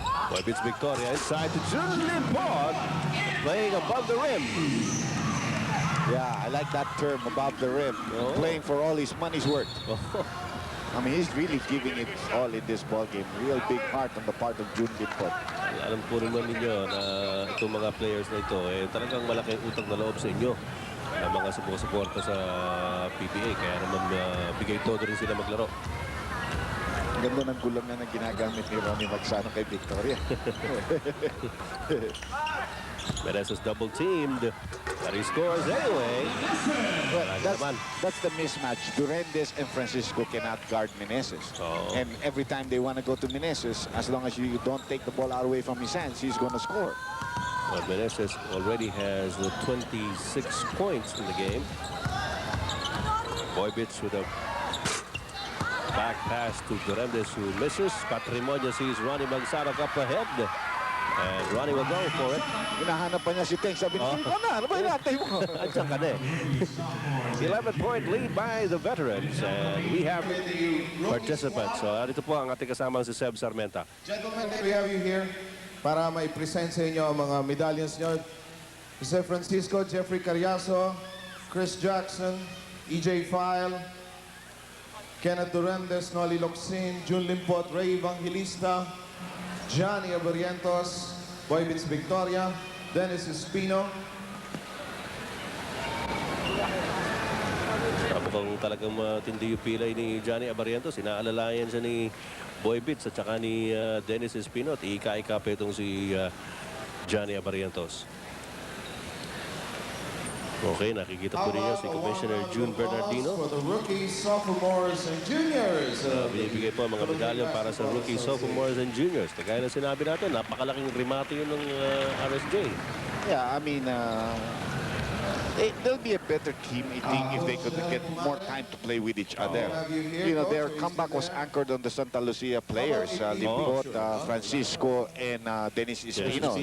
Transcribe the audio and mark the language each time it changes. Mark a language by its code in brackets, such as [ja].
[en] Boybits Victoria inside to June Limpot, playing above the rim. Yeah, I like that term, above the rim. Playing for all his money's worth. I mean, he's really giving it all in this ball game. Real big heart on the part of June Limpot. [tl] Alam po naman ninyo na itong mga players na ito, talagang malaking utang na loob sa inyo ng mga sumusuporta sa PBA. Kaya naman bigay todo rin sila maglaro. Ganda ng gulang na ginagamit ni Ronnie Magsano kay Victoria. [en] Meneses double-teamed. But he scores anyway. Well, that's the mismatch. Durendes and Francisco cannot guard Meneses. And every time they want to go to Meneses, as long as you don't take the ball out away from his hands, he's going to score. Well, Meneses already has 26 points in the game. Boybits with a back pass to Durendes, who misses. Patrimonio sees Ronnie Magsanok up ahead. And Ronnie will go for it. [tl] Hinahanap pa niya si Teng. Sabi niya, ikaw na, ano ba inaantay mo? Andiyan ka na eh. [en] 11-point lead by the veterans. And we have participants. [tl] So, dito po ang ating kasamang si Seb Sarmenta. [en] Gentlemen, we have you here [tl] para mai-present sa inyo ang mga medallions nyo. Jose Francisco, Jeffrey Carriazo, Chris Jackson, EJ File, Kenneth Durandes, Noli Locsin, Jun Limpot, Ray Evangelista, Johnny Abarientos, Boy Vince Victoria, Dennis Espino. Mukhang talagang matindi yung pilay ni Johnny Abarientos. Inaalalayan siya ni Boy Bits at saka ni Dennis Espino. At ika-ika pa itong si Johnny Abarientos. Okay, nakikita po ninyo si Commissioner June Bernardino. [en] For the rookies, sophomores, and juniors. [tl] Binibigay po ang mga medalya para sa rookies, sophomores, and juniors. Kagaya na sinabi natin, napakalaking remate yun ng RSJ. [en] Yeah, I mean, they'll be a better team, I think, if they could get more time to play with each other. You know, their comeback was anchored on the Santa Lucia players, Limpot, Francisco, and Dennis Espino.